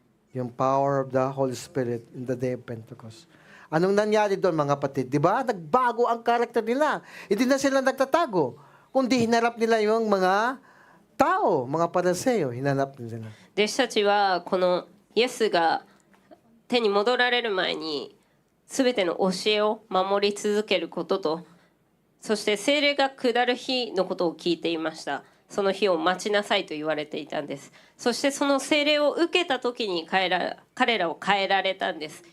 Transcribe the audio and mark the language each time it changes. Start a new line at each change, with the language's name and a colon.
English: Yung power of the Holy Spirit in the day of Pentecost.
Filipino: Anong nangyari doon mga kapatid? Di ba? Nagbago ang karakter nila. Hindi na sila nagtatago. Kundi hinarap nila yung mga tao, mga Pariseo. Hinarap nila.
Japanese: 弟子たちはこのイエスが手に戻られる前に全ての教えを守り続けることと、そして聖霊が下る日のことを聞いていました。その日を待ちなさいと言われていたんです。そしてその聖霊を受けた時に彼らを変えられたんです。